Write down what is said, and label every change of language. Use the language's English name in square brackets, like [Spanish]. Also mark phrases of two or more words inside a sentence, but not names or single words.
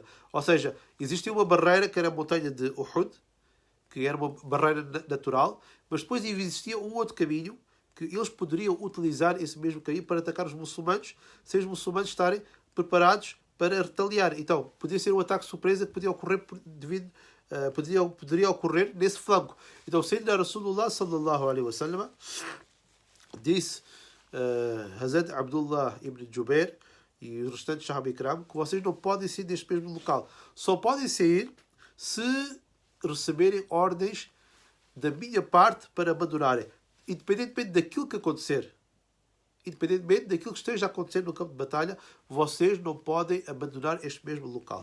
[Portuguese] Ou seja, existia uma barreira que era a montanha de Uhud, que era uma barreira natural, mas depois existia um outro caminho que eles poderiam utilizar esse mesmo caminho para atacar os muçulmanos, sem os muçulmanos estarem preparados para retaliar. Então, podia ser um ataque surpresa que podia ocorrer poderia ocorrer nesse flanco. Então, [Arabic] سيدنا رسول الله صلى الله عليه وسلم [Portuguese] disse Hazrat Abdullah ibn Jubair e os restantes [Arabic] صحابة إكرام [Portuguese] que vocês não podem sair deste mesmo local. Só podem sair se receberem ordens da minha parte para abandonarem. Independentemente daquilo que acontecer. Independentemente daquilo que esteja a acontecer no campo de batalha, vocês não podem abandonar este mesmo local.